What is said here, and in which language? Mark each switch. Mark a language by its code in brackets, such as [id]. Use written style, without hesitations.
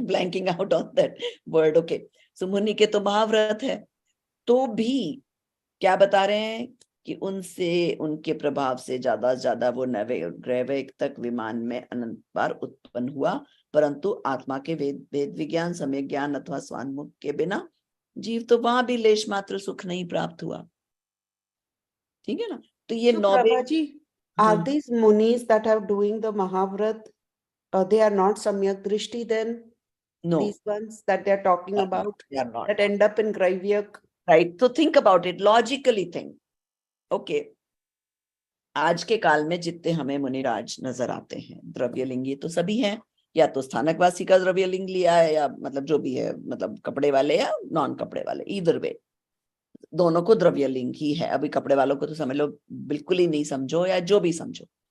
[en] Blanking out on that word, okay. [hi] सो मुनि के तो महाव्रत है, तो भी क्या बता रहे हैं कि उनसे, उनके प्रभाव से ज्यादा से ज्यादा वो नवे ग्रह तक विमान में अनंत बार उत्पन्न हुआ, परंतु आत्मा के वेद विज्ञान, सम्यक ज्ञान अथवा स्वान्मुख के बिना जीव तो वहां भी लेश मात्र सुख नहीं प्राप्त हुआ। ठीक है ना? तो ये [en] So [hi] नौबे [en] Prabhaji, are these munis that are doing the Mahavrat, they are not Samyak Drishti then? No, These ones that they are talking about they are not. that end up in Graivyak. Right. So think about it, logically think. Okay. [hi] आज के काल में जितने हमें मुनिराज नजर आते हैं द्रव्यलिंगी तो सभी हैं, या तो स्थानकवासी का द्रव्यलिंग लिया है, या मतलब जो भी है, मतलब कपड़े वाले या नॉन कपड़े वाले, [en] either way [hi] दोनों को द्रव्यलिंग ही है। अभी कपड़े वालों को तो समझ लो बिल्कुल ही नहीं समझो, या जो भी समझो।